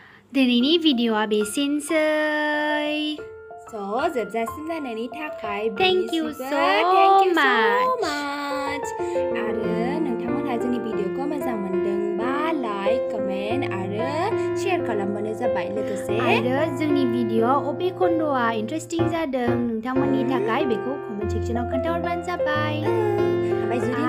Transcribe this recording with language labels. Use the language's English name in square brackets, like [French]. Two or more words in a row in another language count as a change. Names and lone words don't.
[Bodo] दिनैनि भिडिअ'आ बेसेनोसै So, जोबजासिम नायनायनि थाखाय [English] Thank you [Bodo] बयनिसिमबो [English] so thank you so much. much. [Bodo] आरो नोंथांमोनहा जोंनि भिडिअखौ मोजां मोनदोंबा लाइक, कमेन्ट आरो शेयार खालामबानो जाबाय। लोगोसे आरो जोंनि भिडिअ'आव अबे खन्द'आ इन्टारेस्टिं जादों नोंथांमोननि थाखाय बेखौ कमेन्ट सेक्सनाव खोन्थाहरबानो जाबाय। ओमफ्राय जुदि